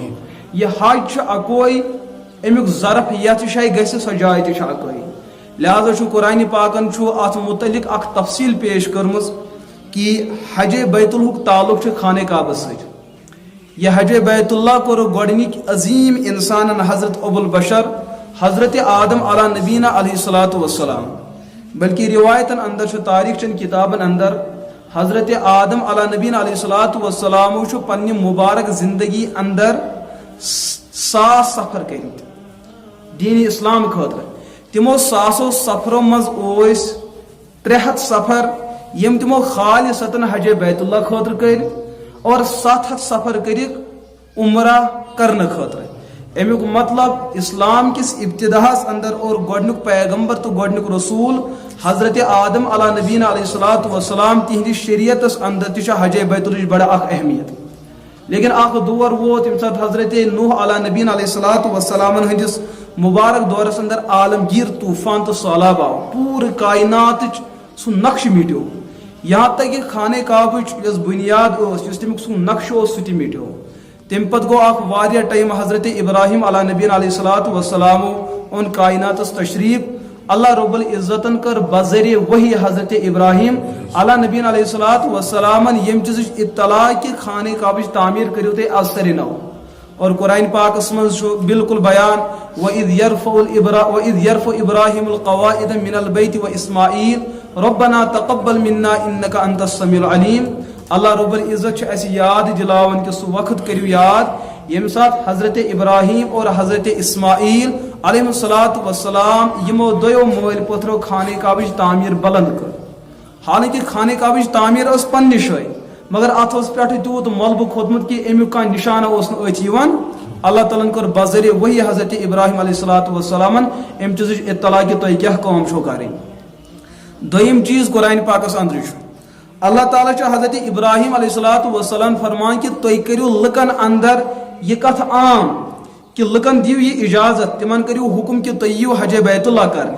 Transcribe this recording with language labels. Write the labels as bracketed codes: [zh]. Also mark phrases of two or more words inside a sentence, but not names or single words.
[ks] یہ حج چھُ اکوے امیُک ظرف یتھ جایہِ گژھِ سۄ جاے تہِ چھِ اکوے. لہذا چھُ قرآن پاکن چھُ اتھ متعلق اکھ تفصیل پیش کٔرمٕژ کہ حج بیت الہُک تعلق چھُ خانہ کعبس سۭتۍ. یہ حج بیت اللہ کوٚر گۄڈنِکۍ عظیٖم انسانن حضرت ابو البشر حضرت آدم [ar] علیٰ نبینا علیہ الصلاۃ والسلام. [ks] بلکہ روایتن اندر چھُ تاریخ چن کتابن اندر حضرت آدم [ar] علیٰ نبینا علیہ الصلاۃ والسلام [ks] چھُ پننہِ مبارک زندگی اندر 100 سفر کٔرمٕتۍ دین اسلام خٲطرٕ. تمو 100 سفرو منٛز ٲسۍ 300 سفر یم تمو خالصتن حج بیت اللہ خٲطرٕ کٔرۍ اور 700 سفر کٔرِکھ عمرہ کرنہٕ خٲطرٕ. امیُک مطلب اسلام کس ابتداہس اندر اور گۄڈنیُک پیغمبر تو گۄڈنیُک رسول حضرت آدم [ar] علیٰ نبینا علیہ الصلاۃ والسلام [ks] تہندس شریعتس اندر تہِ چھُ حج بیت اللہ بڑا اکھ اہمیت. لیکن اکھ دور ووت ییٚمہِ ساتہٕ حضرت نوح [ar] علیٰ نبینا علیہ الصلاۃ والسلامن [ks] ہندس مبارک دورس اندر عالمگیر طوفان تو سہلاب آو. پوٗرٕ کائناتٕچ سُہ نقشہٕ مِٹیو [ur] یہاں تک کہ [ks] خانہ کعبٕچ یۄس بنیاد ٲس یُس تمیُک سُہ نقشہٕ اوس سُہ تہِ مِٹیو. تمہِ پتہٕ گوٚو اکھ واریاہ ٹایم حضرت ابراہیم [ar] علیٰ نبینا علیہ الصلاۃ والسلامو [ks] اوٚن کائناتس تشریف. اللہ رب العزتن کر بذریعہ وحی حضرت ابراہیم [ar] علیٰ نبینا علیہ الصلاۃ والسلامن [ks] یم چیزٕچ اطلاع کہ خانہ کعبٕچ تعمیٖر کٔرِو تُہۍ از سرِ نو. اور قرآن پاکس منٛز چھُ بالکل بیان [ar] وَإِذْ يَرْفَعُ إِبْرَاهِيمُ الْقَوَاعِدَ مِنَ الْبَيْتِ وَإِسْمَاعِيلُ رَبَّنَا تَقَبَّلْ مِنَّا إِنَّكَ أَنْتَ السَّمِيعُ الْعَلِيمُ. [ks] اللہ رب العزت چھُ اَسہِ یاد دِلاوان کہ سُہ وقت کٔرِو یاد ییٚمہِ ساتہٕ حضرت ابراہیم اور حضرت اسماعیل [ar] علیہ الصلاۃ والسلام [ks] یمو دۄیو مٲلۍ پٔتھرو خانہ کعبٕچ تعمیٖر بلند کٔر. حالانکہ خانہ کعبٕچ تعمیٖر ٲس پننہِ جایہِ مگر اتھ اوس پٮ۪ٹھٕ تیوٗت ملبہٕ کھوٚتمُت کہ امیُک کانٛہہ نشانہ اوس نہٕ أتھۍ یِوان. اللہ تعالیٰ ہن کٔر بذریعہ وحی حضرت ابراہیم [ar] علیہ الصلاۃ والسلامن [ks] امہِ چیٖزٕچ اطلاع کہ تۄہہِ کیاہ کٲم چھو کرٕنۍ. دوٚیِم چیٖز قرآن پاکس اندرٕے چھُ اللہ تعالیٰ چھُ حضرت ابراہیم [ar] علیہ الصلاۃ والسلام [ks] فرمان کہ تُہۍ کٔرِو لُکن اندر یہ کتھ عام کہ لُکن دِیو یہ اجازت تمن کٔرِو حکم کہ تُہۍ یِیِو حج بیت اللہ کرنہِ.